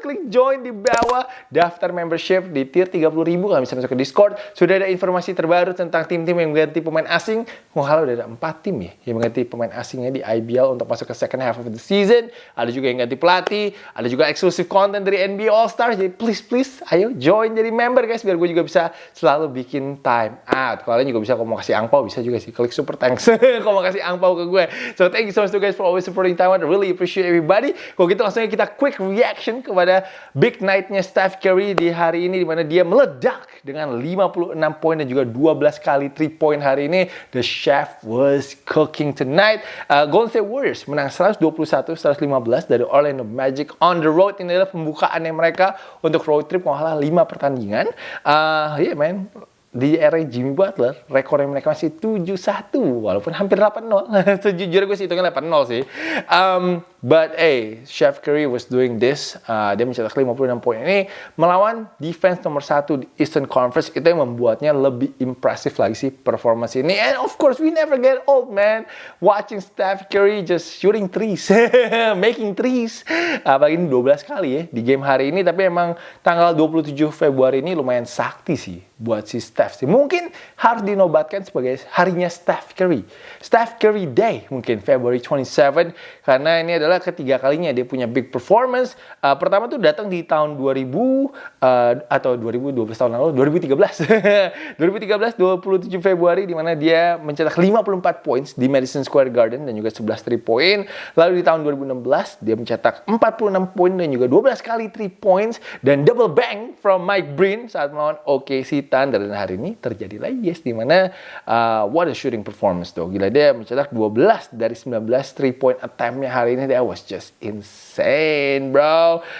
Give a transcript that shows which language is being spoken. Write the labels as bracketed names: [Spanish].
[Indonesian] Klik join di bawah. Daftar membership di tier 30.000. Kalian bisa masuk ke Discord. Sudah ada informasi terbaru tentang tim-tim yang mengganti pemain asing. Kalau udah ada 4 tim ya yang mengganti pemain asingnya di IBL untuk masuk ke [English] second half of the season. [Indonesian] Ada juga yang ganti pelatih. Ada juga exclusive content dari NBA All-Stars. Jadi please ayo join jadi member guys. Biar gue juga bisa selalu bikin time out. Kalian juga bisa kalau mau kasih angpau bisa juga sih. Klik super thanks. Kalau mau kasih angpau ke gue. [English] So thank you so much to guys for always supporting Timeout. I really appreciate everybody. [Indonesian] Kalau gitu langsung aja kita quick reaction kepada big night-nya Steph Curry di hari ini, di mana dia meledak dengan 56 poin dan juga 12 kali 3 point hari ini. [English] The chef was cooking tonight. [Indonesian] Golden State Warriors menang 121-115 dari Orlando Magic [English] on the road. [Indonesian] Ini adalah pembukaannya mereka untuk road trip mengalah 5 pertandingan. Yeah man, di era Jimmy Butler, rekornya mereka masih 7-1, walaupun hampir 8-0. Sejujurnya gue sih hitungnya 8-0 sih. [English] But Chef Curry was doing this. [Indonesian] Dia mencetak 56 poin ini melawan defense nomor 1 di Eastern Conference. Itu yang membuatnya lebih impresif lagi sih performance ini. [English] And of course, we never get old, man. Watching Steph Curry just shooting threes, making threes. [Indonesian] Apalagi ini 12 kali ya di game hari ini. Tapi emang tanggal 27 Februari ini lumayan sakti sih buat si Steph sih. Mungkin harus dinobatkan sebagai harinya Steph Curry. Steph Curry Day mungkin February 27, karena ini adalah ketiga kalinya dia punya big performance. Pertama tuh datang di tahun 2000 atau 2012 tahun lalu, 2013. 2013 27 Februari di mana dia mencetak 54 points di Madison Square Garden dan juga 11 3 point. Lalu di tahun 2016 dia mencetak 46 poin dan juga 12 kali 3 points dan [English] double bang from Mike Breen [Indonesian] saat melawan OKC Thunder. Dan hari ini terjadi lagi guys, di mana [English] what a shooting performance [Indonesian] tuh. Gila, dia mencetak 12 dari 19 3 point attempt-nya hari ini. [English] That was just insane bro.